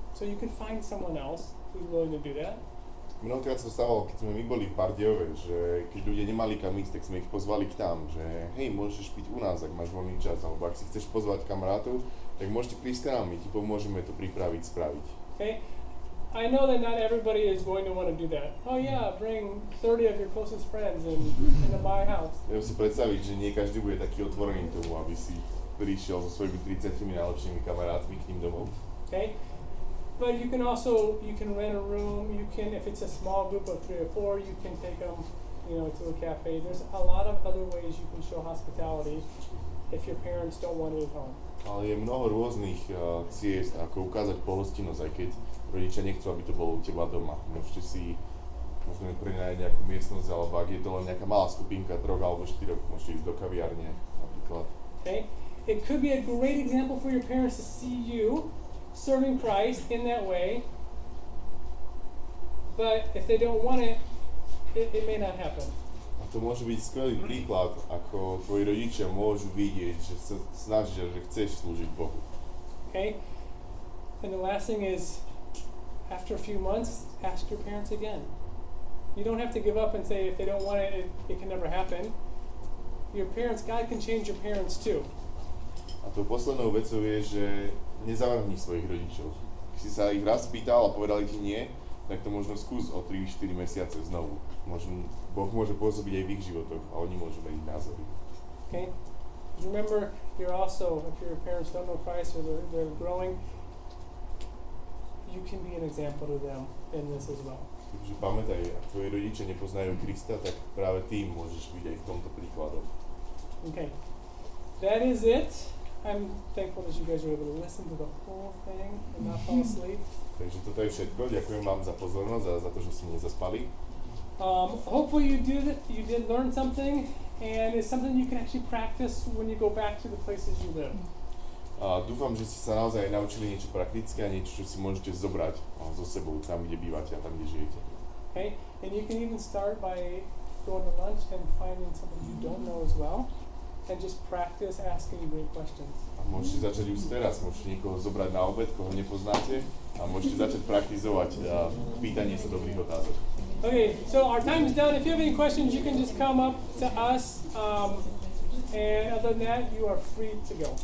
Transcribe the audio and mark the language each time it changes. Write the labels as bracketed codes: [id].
[en] So you can find someone else who's willing to do that. [sk] Mnohokrát sa stávalo, keď sme my boli v Bardejove, že keď ľudia nemali kam ísť, tak sme ich pozvali k tam, že hej, môžeš piť u nás, ak máš voľný čas, alebo ak si chceš pozvať kamarátov, tak môžete prísť k nám, my ti pomôžeme to pripraviť, spraviť. [en] Okay, I know that not everybody is going to want to do that. Oh yeah, bring 30 of your closest friends into my house. [sk] Ja si predstaviť, že nie každý bude taký otvorený tomu, aby si prišiel so svojimi 30 najlepšími kamarátmi k ním domov. [en] Okay, but you can rent a room. You can, if it's a small group of 3 or 4, you can take them, to a cafe. There's a lot of other ways you can show hospitality if your parents don't want it at home. [sk] Ale je mnoho rôznych ciest, ako ukázať pohostinnosť, aj keď rodičia nechcú, aby to bolo u teba doma. Môžeme prenajať nejakú miestnosť, alebo ak je to len nejaká malá skupinka, 3 alebo 4, môžete ísť do kaviárne napríklad. [en] Okay, it could be a great example for your parents to see you serving Christ in that way, but if they don't want it, it may not happen. [sk] A to môže byť skvelý príklad, ako tvoji rodičia môžu vidieť, že sa snažíš, že chceš slúžiť Bohu. [en] Okay, and the last thing is, after a few months, ask your parents again. You don't have to give up and say if they don't want it, it can never happen. Your parents, God can change your parents too. [sk] A tou poslednou vecou je, že nezavrhni svojich rodičov. Keď si sa ich raz pýtal a povedali ti nie, tak to možno skús o 3-4 mesiace znovu. Možno Boh môže pôsobiť aj v ich životoch a oni môžu meniť názory. [en] Okay? Remember, you're also, if your parents don't know Christ or they're growing, you can be an example to them in this as well. [sk] Takže pamätaj, ak tvoji rodičia nepoznajú Krista, tak práve ty môžeš byť aj v tomto príkladom. [en] Okay. That is it. I'm thankful that you guys were able to listen to the whole thing and not fall asleep. [sk] Takže toto je všetko. Ďakujem vám za pozornosť a za to, že ste nezaspali. [en] Hopefully you did learn something, and it's something you can actually practice when you go back to the places you live. [sk] Dúfam, že ste sa naozaj naučili niečo praktické a niečo, čo si môžete zobrať so sebou tam, kde bývate a tam, kde žijete. [en] Okay? And you can even start by going to lunch and finding something you don't know as well, and just practice asking great questions. [sk] A môžete začať už teraz, môžete niekoho zobrať na obed, koho nepoznáte, a môžete začať praktizovať pýtanie sa dobrých otázok. [en] Okay, so our time is done. If you have any questions, you can just come up to us. And other than that, you are free to go.